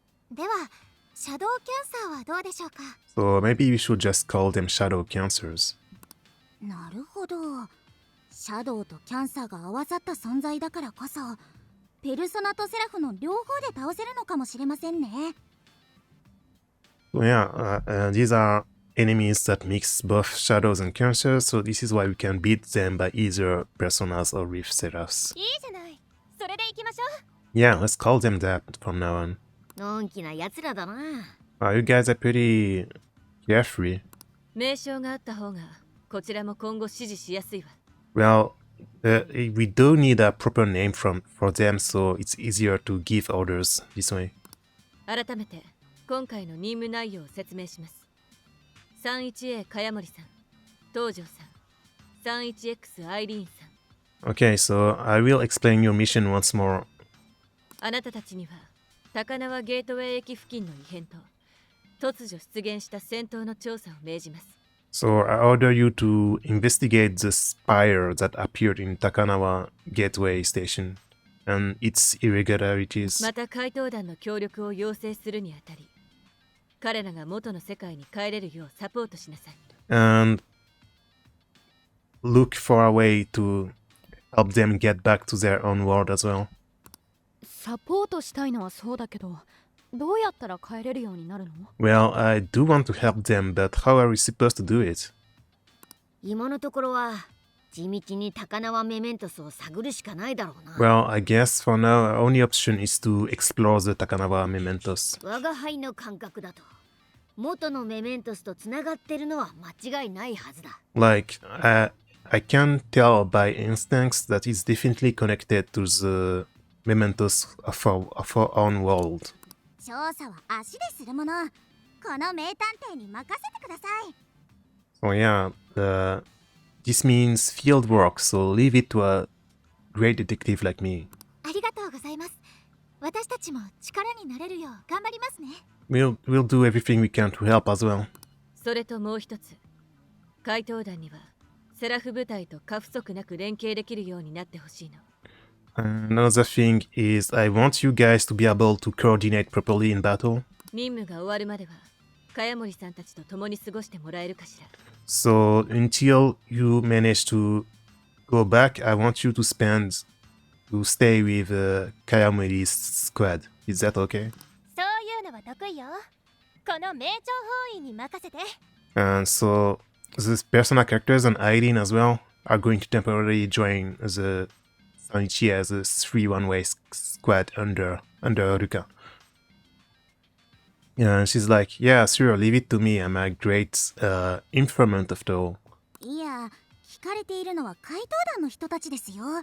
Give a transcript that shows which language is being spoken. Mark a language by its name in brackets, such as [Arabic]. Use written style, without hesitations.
[Japanese] ではシャドウキャンサーはどうでしょうか。 [English] So maybe we should just call them shadow cancers. [Japanese] なるほど。シャドウとキャンサーが合わさった存在だからこそ、ペルソナとセラフの両方で倒せるのかもしれませんね。 [English] So yeah, these are enemies that mix both shadows and cancers, so this is why we can beat them by either personas or with seraphs. [Japanese] いいじゃない。それでいきましょう。 [English] Yeah, let's call them that from now on. [Japanese] のんきな奴らだな。 [English] You guys are pretty carefree. [Japanese] 名称があった方がこちらも今後指示しやすいわ。 [English] Well, we do need a proper name for them, so it's easier to give orders this way. [Japanese] 改めて今回の任務内容を説明します。 31A 茅森さん、東條さん、31X アイリーンさん。 [English] Okay, so I will explain your mission once more. [Japanese] あなたたちには高輪ゲートウェイ駅付近の異変と突如出現した戦闘の調査を命じます。 [English] So I order you to investigate the spire that appeared in Takanawa Gateway Station and its irregularities. [Japanese] また怪盗団の協力を要請するにあたり、彼らが元の世界に帰れるようサポートしなさい。 [English] And look for a way to help them get back to their own world as well. [Japanese] サポートしたいのはそうだけど、どうやったら帰れるようになるの？ [English] Well, I do want to help them, but how are we supposed to do it? [Japanese] 今のところは地道に高輪メメントスを探るしかないだろうな。 [English] Well, I guess for now our only option is to explore the Takanawa Mementos. [Japanese] 我が輩の感覚だと元のメメントスとつながってるのは間違いないはずだ。 [English] Like, I can tell by instincts that it's definitely connected to the Mementos of our own world. [Japanese] 調査は足でするもの。この名探偵に任せてください。 [English] So yeah, this means field work, so leave it to a great detective like me. [Japanese] ありがとうございます。私たちも力になれるよう頑張りますね。 [English] We'll do everything we can to help as well. [Japanese] それともう一つ、怪盗団にはセラフ部隊と過不足なく連携できるようになってほしいの。 [English] Another thing is I want you guys to be able to coordinate properly in battle. [Japanese] 任務が終わるまでは茅森さんたちと共に過ごしてもらえるかしら。 [English] So until you manage to go back, I want you to stay with Kayamuri's squad. Is that okay? [Japanese] そういうのは得意よ。この名調法員に任せて。 [English] And so the persona characters and Aileen as well are going to temporarily join the Sanichi as a 3-1-way squad under Ruka. And she's like, yeah, sure, leave it to me. I'm a great informant after all. [Japanese] いや、聞かれているのは怪盗団の人たちですよ。